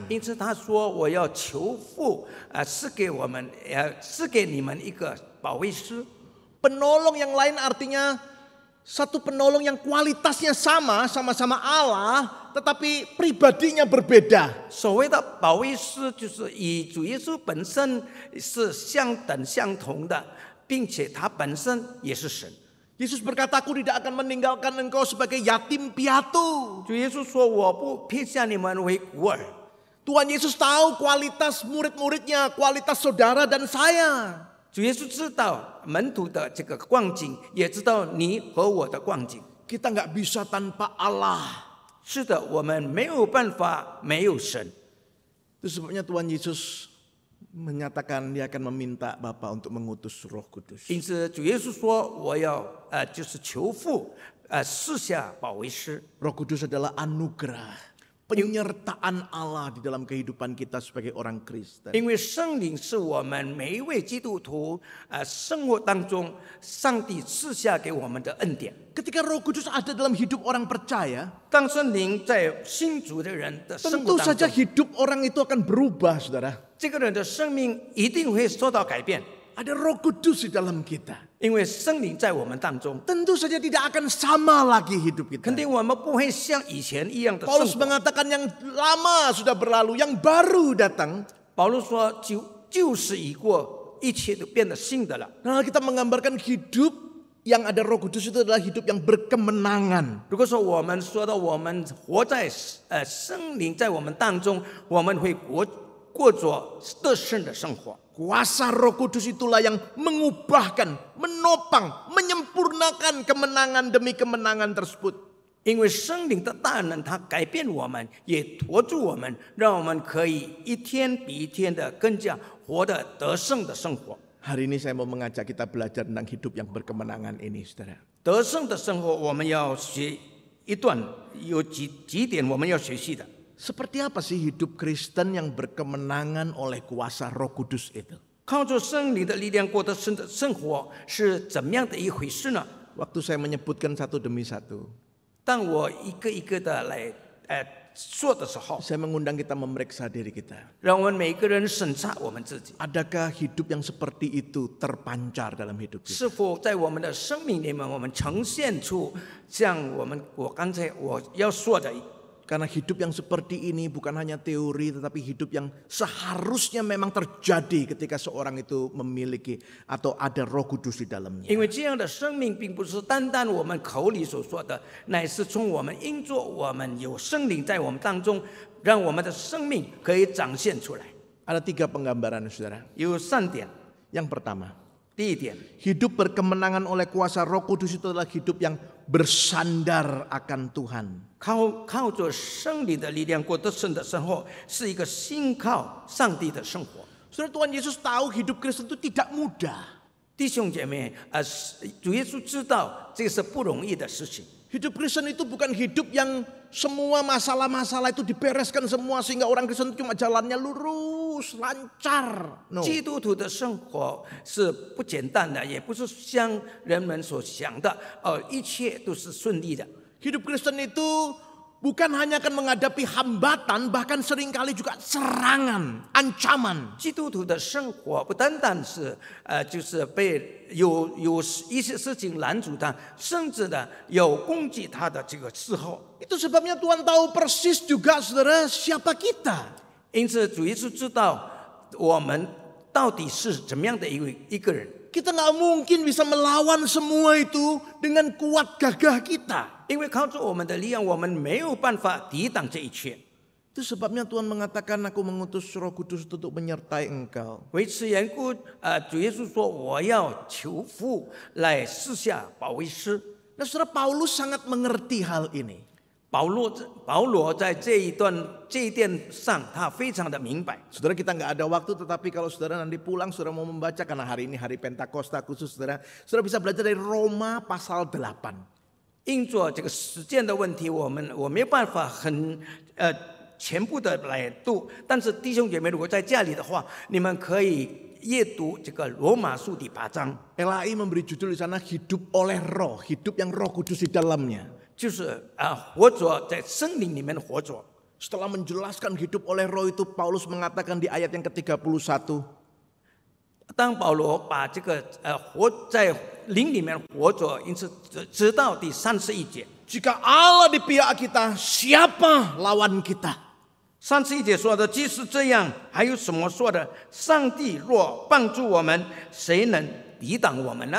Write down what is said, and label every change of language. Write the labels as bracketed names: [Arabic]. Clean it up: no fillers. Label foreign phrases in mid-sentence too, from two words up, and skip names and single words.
[Chinese] 因此他说：“我要求父赐给我们，赐给你们一个保惠师。” [Indonesian] Penolong yang lain artinya satu penolong yang kualitasnya sama-sama Allah, tetapi pribadinya berbeda. [Chinese] 所谓的保惠师，就是与主耶稣本身是相等相同的，并且他本身也是神。 [Indonesian] Yesus berkata, aku tidak akan meninggalkan engkau sebagai yatim piatu. [Chinese] 主耶稣说：“我不撇下你们为孤儿。” [Indonesian] Tuhan Yesus tahu kualitas murid-muridnya, kualitas saudara dan saya. [Chinese] 主耶稣知道门徒的这个光景，也知道你和我的光景。 [Indonesian] Kita nggak bisa tanpa Allah. [Chinese] 是的，我们没有办法没有神。 [Indonesian] Itu sebabnya Tuhan Yesus menyatakan dia akan meminta Bapa untuk mengutus Roh Kudus. [Chinese] 因此，主耶稣说：“我要就是求父赐下保惠师。” [Indonesian] Roh Kudus adalah anugerah, penyertaan Allah di dalam kehidupan kita sebagai orang Kristen. [Chinese] 因为圣灵是我们每一位基督徒生活当中上帝赐下给我们的恩典。 [Indonesian] Ketika Roh Kudus ada dalam hidup orang percaya, [Chinese] 当圣灵在信主的人的生 [Indonesian] tentu [Chinese] 活当 [Indonesian] saja [Chinese] 中， [Indonesian] hidup orang itu akan berubah, saudara. [Chinese] 这个人的生命一定会受到改变， [Indonesian] Ada Roh Kudus di dalam kita. [Chinese] 因为圣灵在我们当中。 [Indonesian] Tentu saja tidak akan sama lagi hidup [Chinese] 肯 [Indonesian] kita. [Chinese] 定我们不会像以前一样的生 [Indonesian] Paulus [Chinese] 活。 [Indonesian] mengatakan yang lama sudah berlalu, yang baru datang. [Chinese] 保罗说：“旧事已过，一切都变得新的了。” [Indonesian] Nah, kita menggambarkan hidup yang ada Roh Kudus itu adalah hidup yang berkemenangan. [Chinese] 如果说我们说到我们活在圣灵在我们当中，我们会过着得胜的生活。 [Indonesian] Kuasa Roh Kudus itulah yang mengubahkan, menopang, menyempurnakan kemenangan demi kemenangan tersebut. [Chinese] 因为圣灵的大能，它改变我们，也托住我们，让我们可以一天比一天的更加活得得胜的生活。 [Indonesian] Hari ini saya mau mengajak kita belajar tentang hidup yang berkemenangan ini, saudara. [Chinese] 得胜的生活，我们要学一段，有几点我们要学习的。 [Indonesian] Seperti apa sih hidup Kristen yang berkemenangan oleh kuasa Roh Kudus itu? [Chinese] 靠着圣灵的力量过得生活是怎么样的一回事呢？ [Indonesian] Waktu saya menyebutkan satu demi satu, [Chinese] 当我一个一个的来说的时候， [Indonesian] saya mengundang kita memeriksa diri kita. [Chinese] 让我们每个人审查我们自己， [Indonesian] Adakah hidup yang seperti itu terpancar dalam hidup kita? [Chinese] 是否在我们的生命里面，我们呈现出像我刚才我要说的。 [Indonesian] Karena hidup yang seperti ini bukan hanya teori, tetapi hidup yang seharusnya memang terjadi ketika seorang itu memiliki atau ada Roh Kudus di dalamnya. [Chinese] 因为这样的生命并不是单单我们口里所说的，乃是从我们因着我们有圣灵在我们当中，让我们的生命可以展现出来。 [Indonesian] Ada 3 penggambaran, saudara. [Chinese] 有3点， [Indonesian] Yang pertama, [Chinese] 第一点， [Indonesian] hidup berkemenangan oleh kuasa Roh Kudus itu adalah hidup yang bersandar akan Tuhan. [Chinese] 靠着圣灵的力量过得胜的生活，是一个信靠上帝的生活。 [Indonesian] Saudara, Tuhan Yesus tahu hidup Kristen itu tidak mudah. [Chinese] 弟兄姐妹，主耶稣知道这是不容易的事情。 [Indonesian] Hidup Kristen itu bukan hidup yang semua masalah-masalah itu dibereskan semua sehingga orang Kristen itu cuma jalannya lurus, lancar. No. [Chinese] 基督徒的生活是不简单的，也不是像人们所想的，一切都是顺利的。 [Indonesian] Hidup Kristen itu bukan hanya akan menghadapi hambatan, bahkan seringkali juga serangan, ancaman. [Chinese] 基督徒的生活不单单是就是被有一些事情拦阻他，甚至呢有攻击他的这个时候。 [Indonesian] Itu sebabnya Tuhan tahu persis juga, saudara, siapa kita. [Chinese] 因此，主耶稣知道我们到底是怎么样的一个人。 [Indonesian] Kita nggak mungkin bisa melawan semua itu dengan kuat gagah kita. [Chinese] 因为靠着我们的力量，我们没有办法抵挡这一切。 [Indonesian] Itu sebabnya Tuhan mengatakan, aku mengutus Roh Kudus untuk menyertai engkau. [Chinese] 为此缘故，主耶稣说：“我要求父来赐下保惠师。” [Indonesian] Nah, saudara, Paulus sangat mengerti hal ini. [Chinese] 保罗在这一点上，他非常的明白。 [Indonesian] Saudara, kita nggak ada waktu, tetapi kalau saudara nanti pulang, saudara mau membaca, karena hari ini hari Pentakosta khusus, saudara bisa belajar dari Roma pasal 8. [Chinese] 因着这个时间的问题，我没有办法全部的来读。但是弟兄姐妹，如果在家里的话，你们可以阅读这个罗马书第8章。 [Indonesian] LAI memberi judul di sana hidup oleh Roh, hidup yang Roh Kudus di dalamnya. [Chinese] 就是活着在圣灵里面活着。 [Indonesian] Setelah menjelaskan hidup oleh Roh itu, Paulus mengatakan di ayat yang ke-31. [Chinese] 当保罗把这个活在灵里面活着，因此直到第31节。 [Indonesian] Jika Allah di pihak kita, siapa lawan kita? [Chinese] 31 节说的，即使这样，还有什么说的？上帝若帮助我们，谁能抵挡我们呢？